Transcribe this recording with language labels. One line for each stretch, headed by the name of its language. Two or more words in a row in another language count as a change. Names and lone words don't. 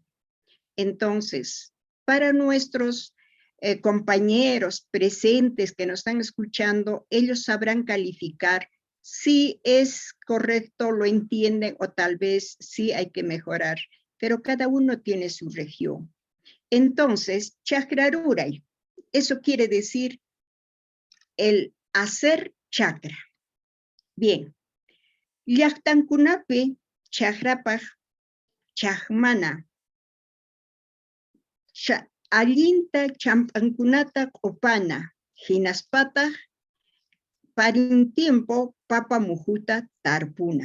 Spanish: Entonces, para nuestros compañeros presentes que nos están escuchando, ellos sabrán calificar si es correcto, lo entienden o tal vez sí hay que mejorar, pero cada uno tiene su región. Entonces,
Quechua: chakra ruray,
Spanish: eso quiere decir el hacer chakra. Bien,
Quechua: llaqtankunapi chakrapaj chakmana, allinta champankunata qupana, hinaspata parin tiempo papa mujuta tarpuna.